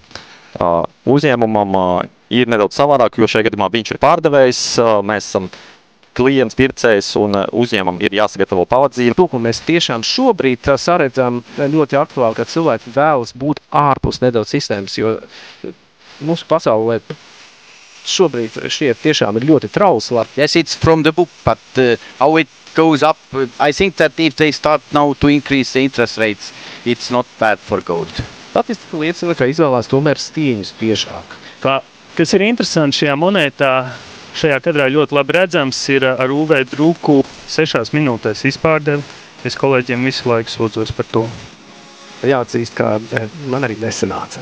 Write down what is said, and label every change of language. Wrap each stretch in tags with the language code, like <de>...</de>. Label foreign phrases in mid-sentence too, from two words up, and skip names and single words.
<lv>Uzņēmumam ir nedaudz savādāk, jo šajā gadījumā viņš ir pārdevējs, mēs esam klients, pircējs un uzņēmumam ir jāsagatavo pavadzīme. To, ko mēs tiešām šobrīd saredzam ļoti aktuāli, ka cilvēki vēlas būt ārpus nedaudz sistēmas, jo mūsu pasaulē šobrīd šķiet tiešām ir ļoti trausla.</lv> <en>Yes, it's from the book, but how it goes up, I think that if they start now to increase the interest rates, it's not bad for gold.</en> <lv>Statistika liecina, ka izvēlās tomēr stīņus biežāk. Kas ir interesanti šajā monētā, šajā kadrā ļoti labi redzams, ir ar UV druku 6 minūtēs izpārdevi. Es kolēģiem visu laiku sūdzos par to. Jāatzīst, ka man arī nesanāca.</lv>